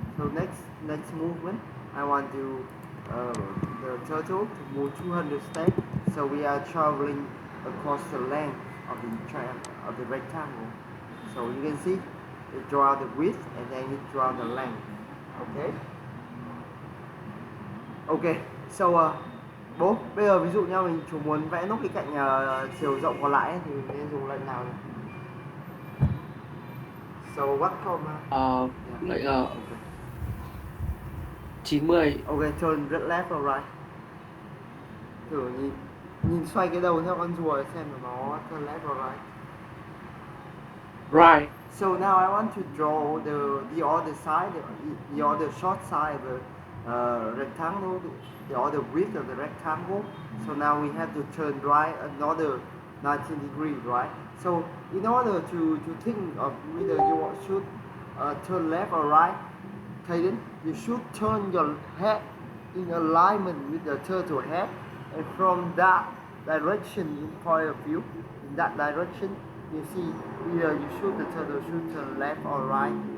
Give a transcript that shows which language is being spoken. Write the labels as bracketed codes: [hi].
[en] So next movement, I want to the turtle to move 200 steps. So we are traveling across the length of the rectangle. So you can see it draw the width and then it draw the length. Okay. Ok. [vi] So bố bây giờ ví dụ như mình chủ muốn vẽ nốt cái cạnh chiều rộng còn lại ấy, thì mình nên dùng lệnh nào? [en] So what comma? [vi] Lệnh 90. [en] Ok, turn left or right. [vi] Thử nhìn xoay cái đầu theo con rùa xem là nó [en] turn left or right. Right. So now I want to draw the other side, the other short side of the rectangle, the other width of the rectangle. So now we have to turn right another 90 degrees, right? So in order to think of whether you should turn left or right, Kayden, you should turn your head in alignment with the turtle head, and from that direction in point of view, in that direction, you see either the turtle should turn left or right.